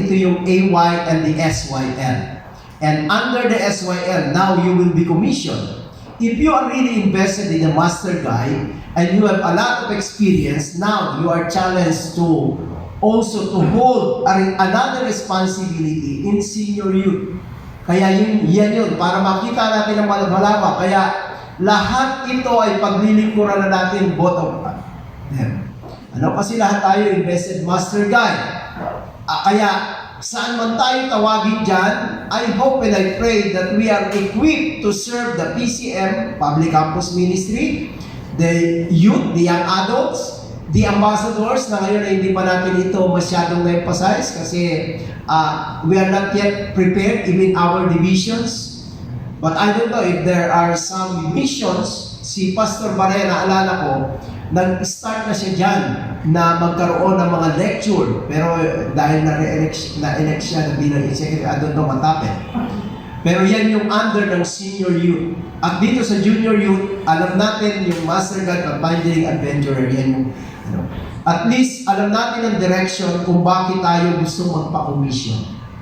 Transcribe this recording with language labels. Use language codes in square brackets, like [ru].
[tl] Ito yung AY [en] and the SYL. And under the SYL, now you will be commissioned. If you are really invested in a master guide and you have a lot of experience, now you are challenged to also to hold another responsibility in senior youth. [tl] Kaya yan yun, para makita natin ang malawak. Kaya lahat ito ay paglilingkuran na natin [en] both of them. [tl] Kasi lahat tayo invested master guide. Kaya saan man tayo tawagin dyan, [en] I hope and I pray that we are equipped to serve the PCM, Public Campus Ministry, the youth, the young adults, the ambassadors, [tl] na ngayon ay hindi pa natin ito masyadong na-emphasize kasi [en] we are not yet prepared, even our divisions. But I don't know if there are some missions. [tl] Si Pastor Barrera, alala ko, nag-start na siya dyan na magkaroon ng mga lecture. Pero dahil na-elect siya na bilang executive, [en] I don't know what happened. [tl] Pero yan yung under ng senior youth. At dito sa junior youth, alam natin yung Master God at Pioneering Adventurer. Yan yung, at least, alam natin ang direction kung bakit tayo gusto magpa-commission.